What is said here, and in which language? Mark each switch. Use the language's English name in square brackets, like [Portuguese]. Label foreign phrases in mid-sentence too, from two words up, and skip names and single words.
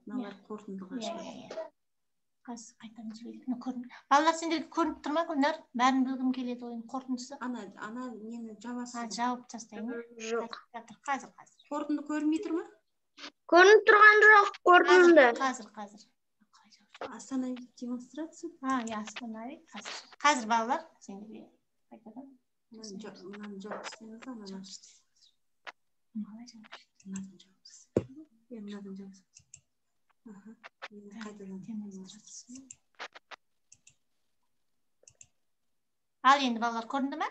[Kazakh] Мыналар қорытындыға шығады. Қазір қайтадан жіберейік. Балалар сендерге көрініп тұр ма, Гүлнар? Бәрін білгім келеді ойын қорытындысы. Ана нені жабасыз. Жауып тастайын. Жоқ. Қазір. Қорытынды көрінбей тұр ма? Көрініп тұрған жоқ, қорытынды. Қазір. [Russian] Остановить демонстрацию. Остановить. [Kazakh] Қазір балалар сендерге қайтадан. Мынаны жауып істеңіз, ананы істеңіз. Мынадан жауып істеңіз. Мынадан жауып істеңіз. Ал енді балалар көрінді ме?